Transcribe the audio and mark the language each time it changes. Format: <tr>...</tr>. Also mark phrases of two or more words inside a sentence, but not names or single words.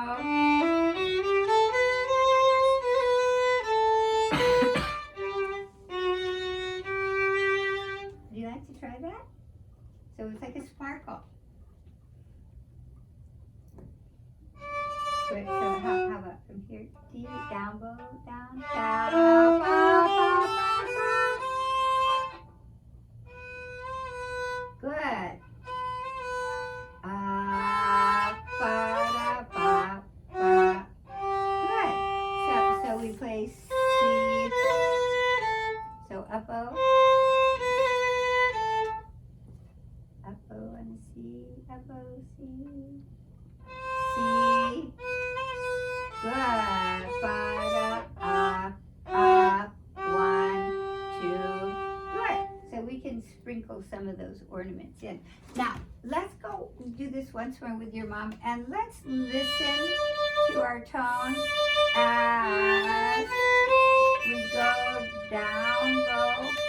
<en>Would you like to try that? So it's like a sparkle. Good. So how about from here? D, down, bow, down, down, ba, ba, ba, ba. Good. Ba, da, ba, ba. Good. So we play C. So up O. Up O and C. Up O, C. C. Good. Ba, da, up, 1, 2. Good. So we can sprinkle some of those ornaments in. Now, let's go do this once more with your mom, and let's listen to our tone as we go down, go.</en>